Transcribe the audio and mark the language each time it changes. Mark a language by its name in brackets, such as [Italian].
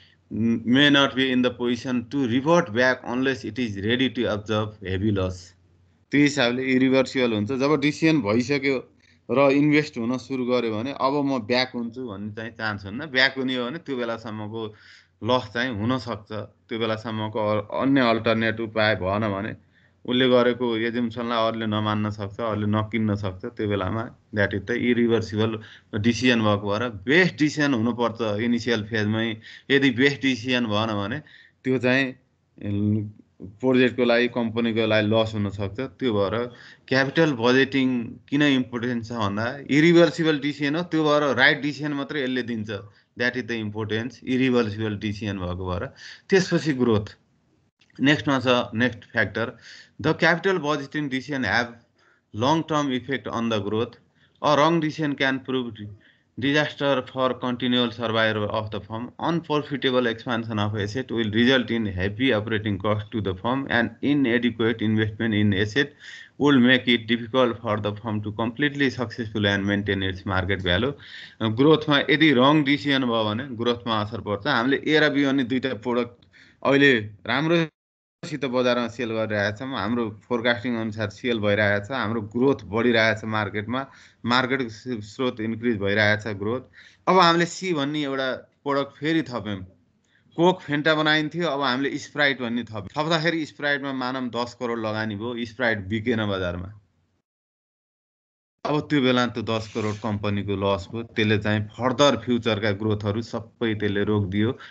[English] may not be in the position to revert back unless it is ready to absorb heavy loss. [Nepali] त्यो हिसाबले irreversible हुन्छ जब decision भइसक्यो र invest हुन सुरु गर्यो भने अब म ब्याक हुन्छु भन्ने चाहिँ चान्स हुन्न। ब्याक हुने हो भने त्यो बेलासम्मको लस चाहिँ हुनसक्छ। त्यो बेलासम्मको अन्य अल्टरनेट उपाय भएन भने उसले गरेको एजम्सनलाई अरूले नमान्न सक्छ, अरूले नकिन्न सक्छ। त्यो बेलामा [English] that is the irreversible decision [Nepali] भएको भएर बेस्ट डिसिजन हुनुपर्छ इनिसियल फेजमै। यदि बेस्ट डिसिजन भएन भने त्यो चाहिँ प्रोजेक्टको लागि कम्पनीको लागि लस हुनसक्छ। त्यो भएर क्यापिटल बजेटिङ किन इम्पोर्टेन्ट छ भन्दा इरिभर्सिबल डिसिजन हो। त्यो भएर राइट डिसिजन मात्रै यसले दिन्छ। [English] that is the importance irreversible decision [Nepali] भएको भएर। त्यसपछि [English] growth [Nepali] नेक्स्टमा छ [English] Next factor the capital budgeting decision have long term effect on the growth. A wrong decision can prove disaster for continual survival of the firm. Unprofitable expansion of asset will result in heavy operating cost to the firm and inadequate investment in asset will make it difficult for the firm to completely successful and maintain its market value. [Nepali] Growth मा यदि wrong decision भयो भने growth मा असर पर्छ। हामीले ए र be अनि दुईटा प्रोडक्ट अहिले राम्रो सित बजारमा सेल गरिरहेछौँ। हाम्रो फोरकास्टिङ अनुसार सेल भइरहेछ। हाम्रो ग्रोथ बढिरहेछ मार्केटमा। मार्केटको स्रोत इन्क्रिज भइरहेछ ग्रोथ। अब हामीले सी भन्ने एउटा प्रोडक्ट फेरि थप्यौँ। कोक फेन्टा बनाइन्थ्यो, अब हामीले स्प्राइट भन्ने थप्दाखेरि स्प्राइटमा मानौँ 10 करोड लगानी भयो, स्प्राइट बिकेन बजारमा। अब त्यो बेला त्यो 10 करोड कम्पनीको लस भयो। त्यसले चाहिँ फर्दर फ्युचरका ग्रोथहरू सबै त्यसले रोकिदियो।